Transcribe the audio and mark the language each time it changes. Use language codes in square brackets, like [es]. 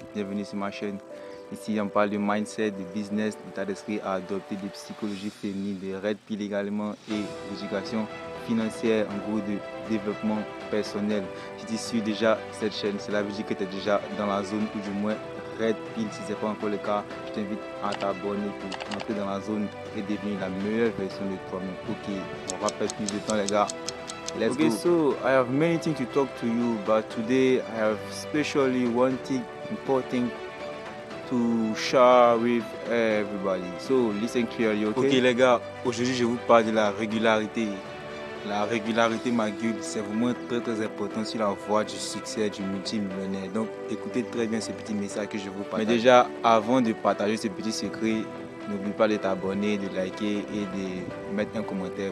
[fr] Bienvenue sur ma chaîne. Ici, on parle de mindset, de business, d'état d'esprit à adopter, de psychologie féminine, de red pill également et d'éducation financière, en gros de développement personnel. Si tu suis déjà cette chaîne, cela veut dire que tu es déjà dans la zone ou du moins red pill. Si ce n'est pas encore le cas, je t'invite à t'abonner pour entrer dans la zone et devenir la meilleure version de toi-même. Ok, on va perdre plus de temps les gars. [en] Let's go. So I have many things to talk to you, but today I have especially one thing important to share with everybody. So listen clearly, okay? [fr] Ok les gars, aujourd'hui je vous parle de la régularité. La régularité, ma gueule, c'est vraiment très important sur la voie du succès du multimillionnaire. Donc écoutez très bien ce petit message que je vous partage. Mais déjà, avant de partager ce petit secret, n'oublie pas de t'abonner, de liker et de mettre un commentaire.